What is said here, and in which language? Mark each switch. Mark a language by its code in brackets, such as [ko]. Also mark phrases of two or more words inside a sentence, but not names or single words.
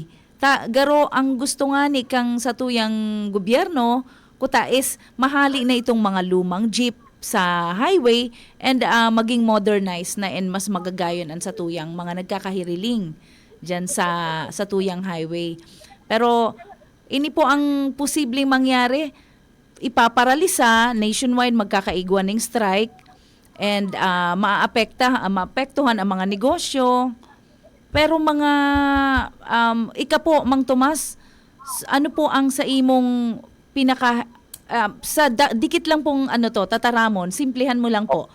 [bik] Garo ang gusto nga ni kang sa tuyang gobyerno, kuta is mahali na itong mga lumang jeep sa highway and maging modernized na and mas magagayon ang sa tuyang mga nagkakahiriling dyan sa tuyang highway. Pero ini po ang posibleng mangyari, ipaparalisa, nationwide magkakaigwan ng strike and maapektuhan ang mga negosyo. Pero mga ika po Mang Tomas, ano po ang sa imong pinaka dikit lang pong tataramon, simplihan mo lang po.